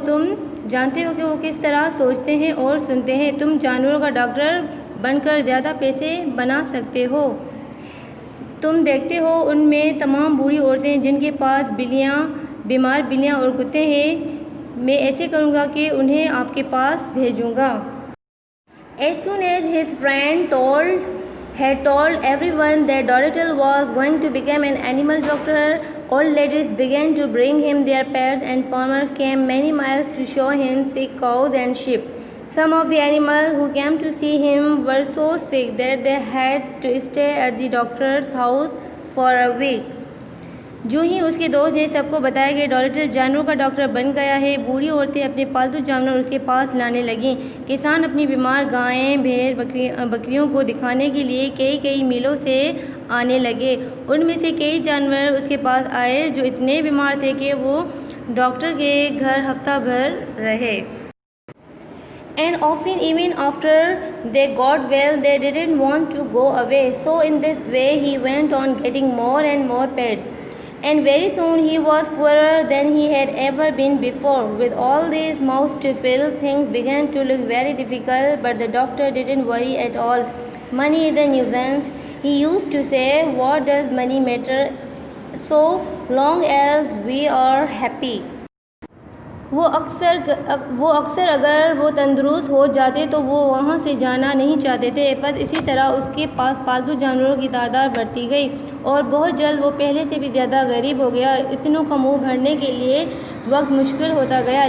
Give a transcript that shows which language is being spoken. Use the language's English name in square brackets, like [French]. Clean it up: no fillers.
[Hindi] तुम जानते हो कि वो किस तरह सोचते हैं और सुनते हैं। तुम जानवरों का डॉक्टर बनकर ज़्यादा पैसे बना सकते हो। तुम देखते हो उनमें तमाम बूढ़ी औरतें जिनके पास बीमार बिल्लियाँ और कुत्ते हैं। मैं ऐसे करूँगा कि उन्हें आपके पास भेजूँगा। [English] As soon as his friend had told everyone that Dolittle was going to become an animal doctor, old ladies began to bring him their pets and farmers came many miles to show him sick cows and sheep. Some of the animals who came to see him were so sick that they had to stay at the doctor's house for a week. [Hindi] जो ही उसके दोस्त ने सबको बताया कि डॉलिटल जानवरों का doctor बन गया है, बूढ़ी औरतें अपने पालतू जानवर उसके पास लाने लगीं। किसान अपनी बीमार गायें, भेड़, बकरियों को दिखाने के लिए कई मीलों से आने लगे। उनमें से कई जानवर उसके पास आए जो इतने बीमार थे कि वो डॉक्टर के घर हफ्ता भर रहे। [English] And often even after they got well, they didn't want to go away. So in this way he went on getting more and more pets. And very soon he was poorer than he had ever been before. With all these mouths to fill, things began to look very difficult, but the doctor didn't worry at all. Money is a nuisance, he used to say. What does money matter so long as we are happy? [Hindi] वो अक्सर अगर वो तंदुरुस्त हो जाते तो वो वहाँ से जाना नहीं चाहते थे। बस इसी तरह उसके पास पालतू जानवरों की तादाद बढ़ती गई और बहुत जल्द वो पहले से भी ज़्यादा गरीब हो गया। इतनों का मुंह भरने के लिए वक्त मुश्किल होता गया।